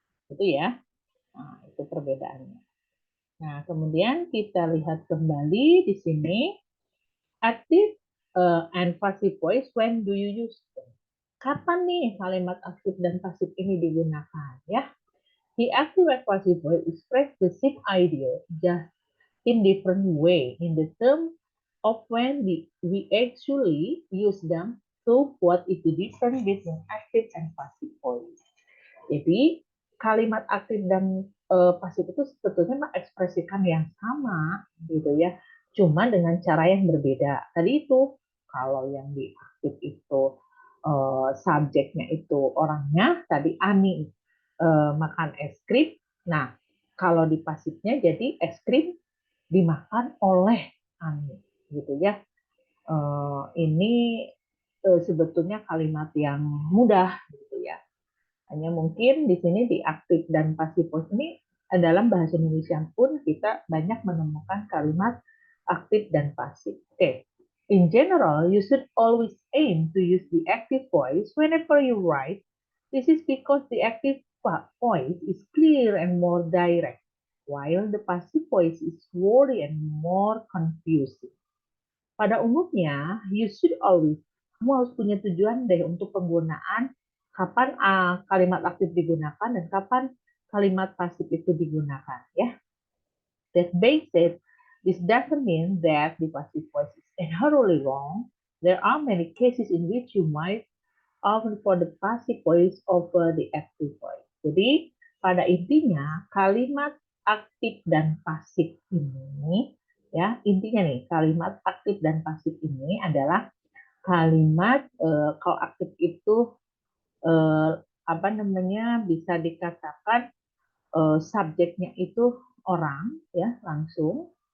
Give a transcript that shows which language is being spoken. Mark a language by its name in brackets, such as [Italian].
[Indonesian] Itu ya. Nah, itu perbedaannya. Nah, kemudian kita lihat kembali di sini [English] active and passive voice, when do you use them? [Indonesian] Kapan nih kalimat aktif dan pasif ini digunakan ya? [English] The active and passive voice express the same idea just in different way in the term of when we actually use them. So what is the difference between active and passive voice? [Indonesian] Jadi kalimat aktif dan pasif itu sebetulnya mengekspresikan yang sama gitu ya, cuma dengan cara yang berbeda. Tadi itu kalau yang di aktif itu subjeknya itu orangnya, tadi Ani makan es krim. Nah, kalau di pasifnya jadi es krim dimakan oleh Ani gitu ya. Ini sebetulnya kalimat yang mudah gitu ya. Hanya mungkin di sini di aktif dan pasif voice ini dalam bahasa Indonesia pun kita banyak menemukan kalimat aktif dan pasif. Oke. [English] In general, you should always aim to use the active voice whenever you write. This is because the active voice is clear and more direct, while the passive voice is wordy and more confusing. [Indonesian] Pada umumnya, [English] you should always, [Indonesian] kamu harus punya tujuan deh untuk penggunaan kapan kalimat aktif digunakan dan kapan kalimat pasif itu digunakan, ya. [English] That being said, this doesn't mean that the passive voice is inherently wrong. There are many cases in which you might opt for the passive voice over the active voice. [Indonesian] Jadi, pada intinya kalimat aktif dan pasif ini, ya, intinya nih kalimat aktif dan pasif ini adalah kalimat kalau aktif itu apa namanya, bisa dikatakan subjeknya itu orang ya langsung.